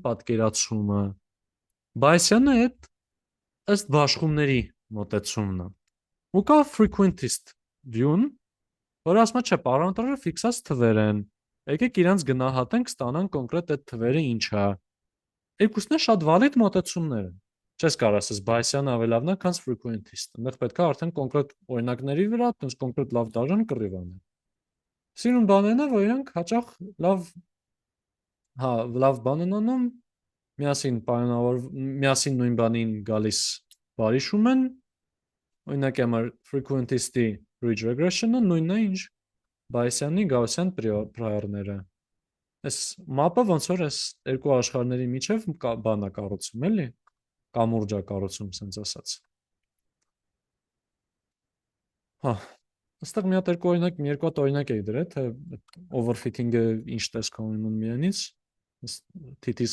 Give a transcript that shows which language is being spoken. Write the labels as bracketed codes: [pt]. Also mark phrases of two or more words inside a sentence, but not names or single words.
[hy] պատկերացումը։ Bayesian-ը այդ ըստ բաշխումների մոտեցումն է։ Ու կա [en] frequentist view- [hy] ն, որ ասում է, չէ, պարամետրերը ֆիքսած թվեր են։ Եկեք իրանց գնահատենք, ստանանք կոնկրետ այդ թվերը ինչ է։ Երկուսն է շատ valid մոտեցումներ են։ Չես կարող ասես Bayesian-ը ավելի լավն է, քան frequentist։ Այնտեղ պետք է արդեն կոնկրետ օրինակների վրա, այդպես կոնկրետ լավ դաժան կռիվ անել։ Սիրուն բանն է, որ իրանք հաճախ լավ բան են անում, միասին նույն բանին գալիս բարիշում են։ Օրինակ համար frequentist-ի [en] ridge regression- [hy] ը նույնն է, ինչ Bayesian-ի [en] Gaussian prior- [hy] ները։ Այս մապը ոնց որ այս երկու աշխարհների միջև բան է կառուցում, էլի, կամուրջ է կառուցում, ասենց ասած։ Հա, այստեղ մի հատ երկու հատ օրինակ էի դրել, թե overfitting-ը ինչ տեսք ունենում միանից, թիթիզ